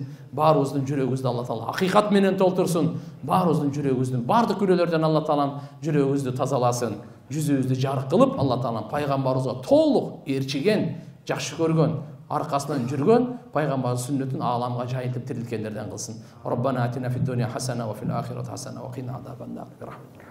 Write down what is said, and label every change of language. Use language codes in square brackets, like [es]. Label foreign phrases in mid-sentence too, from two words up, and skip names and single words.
[ky] Баарыбыздын жүрөгүбүздү [ar] الله تعالى [ky] акыйкат менен толтурсун. Баарыбыздын жүрөгүбүздүн бардык күрөлөрдөн [ar] الله تعالى [ky] жүрөгүбүздү тазаласын. Жүзүбүздү жарык кылып, [ar] الله تعالى [ky] пайгамбарыбызга толук ээрчиген, жакшы көргөн, arkasından жүргөн пайгамбар сүннөтүн ааламга жайылтып тирилткендерден кылсын. [ar] ربنا آتنا في الدنيا حسنة وفي الآخرة حسنة وقنا عذاب النار.